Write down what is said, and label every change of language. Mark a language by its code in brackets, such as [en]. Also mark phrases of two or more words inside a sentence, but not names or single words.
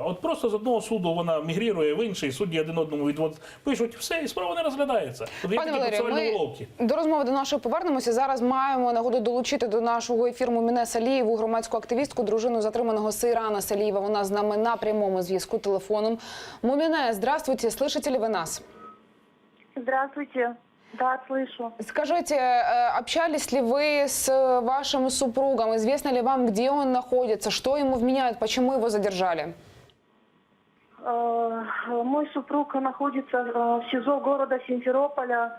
[uk] От просто з одного суду вона мігрірує в інший, судді один одному пишуть, все, і справа не розглядається. Тобто є такі процесуальні уловки. До розмови до нашої повернемося. Зараз маємо нагоду долучити до нашого ефіру Муміне Салієву, громадську активістку, дружину затриманого Сейрана Салієва. Вона з нами на прямому зв'язку телефоном. Муміне, [ru] здравствуйте, слышите ли вы нас? Здравствуйте. Да, слышу. Скажите, общались ли вы с вашим супругом? Известно ли вам, где он находится? Что ему вменяют? Почему его задержали? Мой супруг находится в СИЗО города Симферополя.